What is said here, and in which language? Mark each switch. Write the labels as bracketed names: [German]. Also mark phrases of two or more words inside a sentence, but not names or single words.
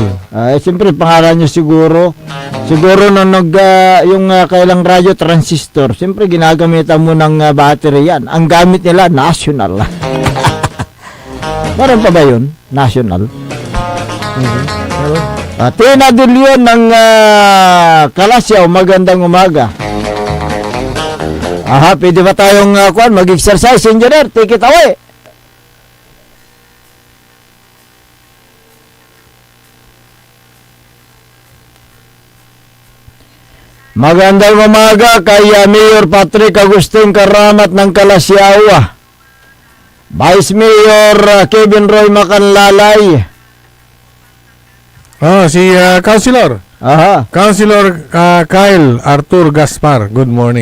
[Filipino] Siyempre pangalan nyo siguro nung yung kailang radyo transistor, siyempre ginagamitan mo ng battery yan. Ang gamit nila national. Meron pa ba yun? National. Tina De Leon ng Kalasyaw, magandang umaga. Pwede ba tayong mag-exercise, engineer? [English] Take it away. [Filipino] Magandang umaga kay Mayor Patrick Agustin Karamat ng Kalasyaw. Vice Mayor Kevin Roy Macanlalay. Si Councilor. Councilor Kyle Arthur Gaspar. [English] Good morning.